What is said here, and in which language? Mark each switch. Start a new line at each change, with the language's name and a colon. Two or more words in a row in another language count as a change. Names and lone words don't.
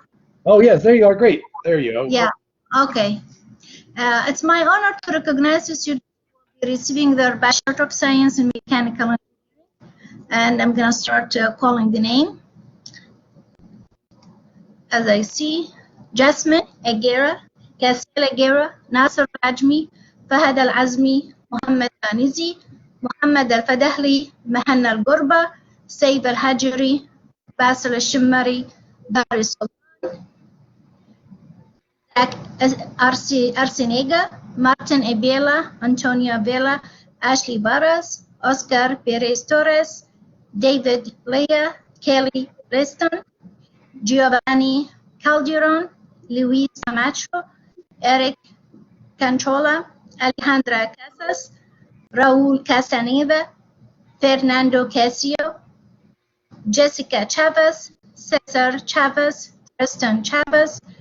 English: Oh, yes. There you are. Great. There you go. Yeah. Okay. It's my honor to recognize the students who will be receiving their Bachelor of Science in Mechanical Engineering. And I'm going to start calling the name. As I see, Jasmine Aguera, Kasil Aguera, Nasser Rajmi, Fahad Al-Azmi, Muhammad Anizi, Muhammad Al-Fadahli, Mahanna Al-Gurba, Saif Al-Hajiri, Basil Al-Shimmari, Dari Sultan, Arsenega, Martin Abela, Antonio Vela, Ashley Barras, Oscar Perez Torres, David Leah, Kelly Preston, Giovanni Calderon, Luis Camacho, Eric Canchola, Alejandra Casas, Raúl Castaneda, Fernando Casio, Jessica Chavez, Cesar Chavez, Tristan Chavez,